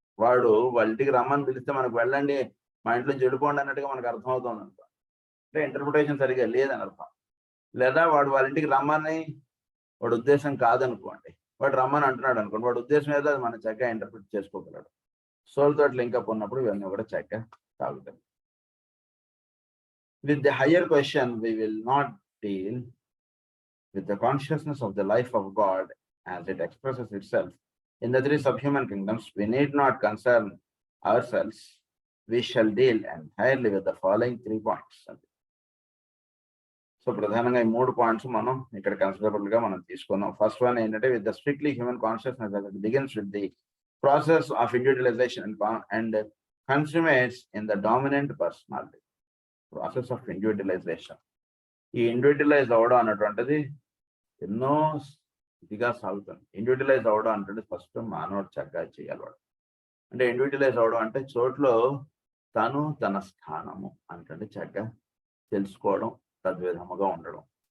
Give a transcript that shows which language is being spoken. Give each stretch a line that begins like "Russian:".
Telugu: వాడు వాళ్ళ ఇంటికి రమ్మని పిలిస్తే మనకు వెళ్ళండి మా ఇంట్లో చెడిపోండి అన్నట్టుగా మనకు అర్థమవుతుంది అనుకో, అంటే ఇంటర్ప్రిటేషన్ సరిగ్గా లేదని అర్థం. లేదా వాడు వాళ్ళ ఇంటికి రమ్మని వాడు ఉద్దేశం కాదనుకోండి, వాడు రమ్మని అంటున్నాడు అనుకోండి, వాడు ఉద్దేశం ఏదో అది మనం చక్కగా ఇంటర్ప్రిట్ చేసుకోగలడు. సోల్ తోటి లింకప్ ఉన్నప్పుడు ఇవన్నీ కూడా చక్కగా సాగుతాయి.
English: With the higher question, we will not deal with the consciousness of the life of God as it expresses itself in the 3 subhuman kingdoms. We need not concern ourselves. We shall deal entirely with the following 3 points.
Telugu: So, ప్రధానంగా ఈ 3 points మనం ఇక్కడ considerable గా మనం తీసుకున్నాం. First one ఏంటంటే
English: with the strictly human consciousness that begins with the process of individualization and consummates in the dominant personality. Process of individualization.
Telugu: ఈ individualise అవడం అన్నటువంటిది ఎన్నో ఇదిగా సాగుతుంది. ఇండివిజువలైజ్ అవడం అంటే ఫస్ట్ మానవుడు చక్కగా చేయాలి. వాడు అంటే ఇండివిజువలైజ్ అవడం అంటే చోట్లో తను తన స్థానము అంటే చక్కగా తెలుసుకోవడం, తద్విధముగా ఉండడం.